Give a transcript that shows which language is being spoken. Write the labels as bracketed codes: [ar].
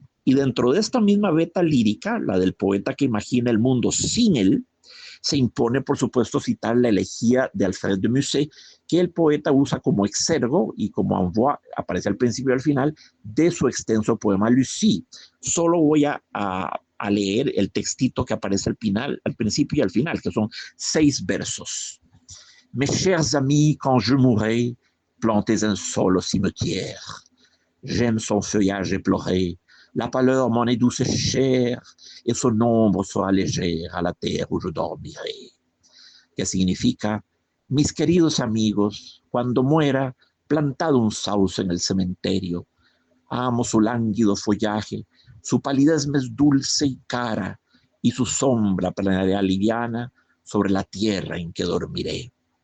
[es] Y dentro de esta misma veta lírica, la del poeta que imagina el mundo sin él, se impone, por supuesto, citar la elegía de Alfred de Musset, que el poeta usa como exergo y como envoi, aparece al principio y al final, de su extenso poema Lucie. Solo voy a leer el textito que aparece al principio y al final, que son 6 versos. [fr] Mes chers amis, quand je mourrai, plantez un sol au cimetière. J'aime son feuillage éploré, la pâleur m'en est douce et chère, et son ombre sera légère à la terre où je dormiré. [es] Que significa, mis queridos amigos, cuando muera, plantad un sauce en el cementerio. Amo su lánguido follaje, su palidez me es dulce y cara, y su sombra planea liviana sobre la tierra en que dormiré.